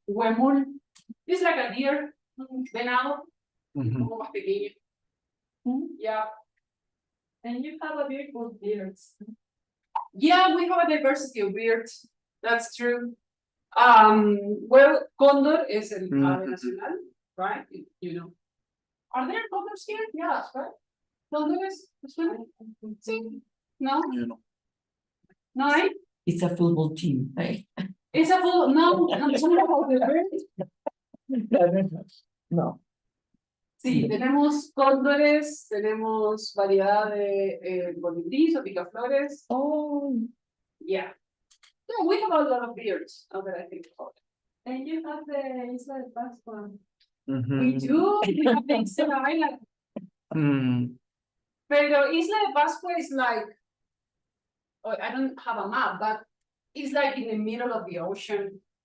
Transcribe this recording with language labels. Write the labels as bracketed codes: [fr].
[en] Huemul is like a deer, [es] venado, como más pequeño. [en] Yeah. And you have a beautiful beards. Yeah, we have a diversity of beards. That's true. Well, condor is [es] el ave nacional, [en] right? You know. Are there condors here? Yes, right? Condors? [es] Sí. No? No, eh? [en] It's a football team, right? It's a full, no, I'm talking about the bird. No. [es] Sí, tenemos cóndores, tenemos variedad de colibríes o picaflores. Oh. [en] Yeah. Yeah, we have a lot of birds, now that I think about it. And you have the Isla de Pascua. We do, we have the Isla Island. Pero Isla de Pascua is like, oh, I don't have a map, but it's like in the middle of the ocean.